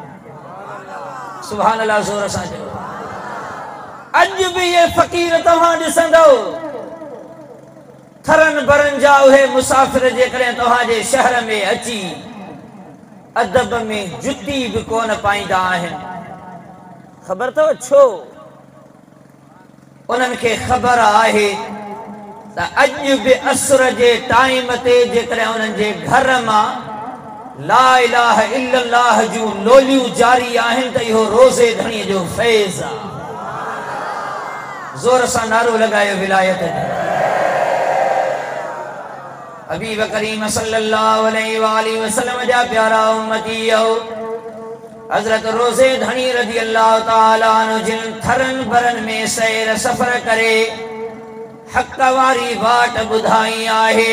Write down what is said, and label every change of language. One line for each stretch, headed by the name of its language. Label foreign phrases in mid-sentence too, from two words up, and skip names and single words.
Sindhi: सुभान अल्लाह, ज़ोर सां चओ। अॼु बि ये फ़क़ीर तव्हां ॾिसंदव, थरनि बरनि जा उहे मुसाफ़िर जेकॾहिं तव्हांजे शहर में अची अदब में जुती बि कोन पाईंदा आहिनि। ख़बर अथव छो? उन्हनि खे ख़बर आहे त अॼु बि असर जे टाइम ते जेकॾहिं उन्हनि जे घर मां
Arabic: لا إله إلا الله
Sindhi: जूं लोलियूं जारी आहिनि त इहो रोज़े धणीअ जो फैज़ आहे। ज़ोर सां नारो लॻायो विलायत जो। हबीब करीम
Arabic: صلى الله عليه وسلم
Sindhi: जा प्यारा उम्मती हो, हज़रत रोज़े धणी
Arabic: رضي الله تعالى عنه
Sindhi: जिन थरनि बरनि में सैर सफ़र करे हक़ वारी वाट ॿुधाई आहे।